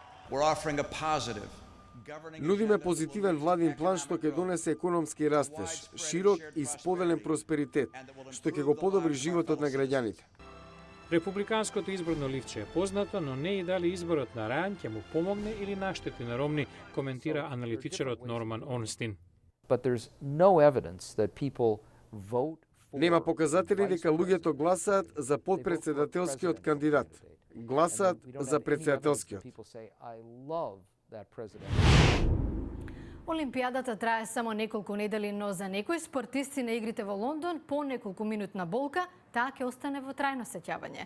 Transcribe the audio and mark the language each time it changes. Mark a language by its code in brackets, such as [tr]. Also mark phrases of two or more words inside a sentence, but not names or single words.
[mk] Нудиме позитивен владин план што ќе донесе економски растеж, широк и споделен просперитет, што ќе го подобри животот на граѓаните. Републиканското изборно ливче е познато, но не и дали изборот на Рајан ќе му помогне или наштети на Ромни, коментира аналитичарот Норман Онстин. [en] But there's no evidence that people vote for [mk] Нема показатели дека луѓето гласаат за подпредседателскиот кандидат. Гласаат за председателскиот. Олимпијадата трае само неколку недели, но за некои спортисти на игрите во Лондон по неколку минутна болка, таа ќе остане во трајно сеќавање.